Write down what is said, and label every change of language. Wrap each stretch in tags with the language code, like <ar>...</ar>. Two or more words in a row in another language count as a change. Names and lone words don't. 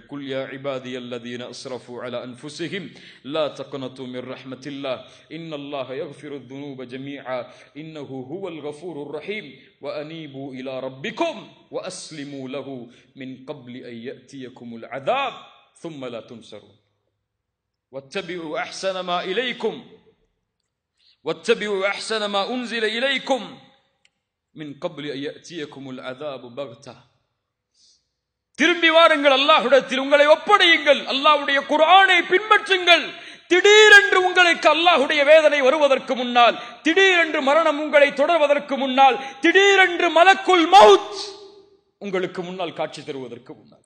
<ar>قل يا عبادي الذين أسرفوا على أنفسهم لا تقنطوا من رحمة الله إن الله يغفر الذنوب جميعا إنه هو الغفور الرحيم وأنيبوا إلى ربكم وأسلموا له من قبل أن يأتيكم العذاب ثم لا تنصرون واتبعوا احسن ما اليكم واتبعوا احسن ما انزل اليكم من قبل ان يأتيكم العذاب بغتة.</ar> <ta>திரும்பி வாருங்கள், அல்லாஹ்விடத்தில் உங்களை ஒப்படையுங்கள், அல்லாஹ்வுடைய குர்ஆனை பின்பற்றுங்கள். திடீரென்று உங்களுக்கு அல்லாஹ்வுடைய வேதனை வருவதற்கு முன்னால், திடீரென்று மரணம் உங்களை தொடர்வதற்கு முன்னால், திடீரென்று</ta> <ar>ملك الموت</ar> <ta>உங்களுக்கு முன்னால் காட்சி தருவதற்கு முன்னால்.</ta>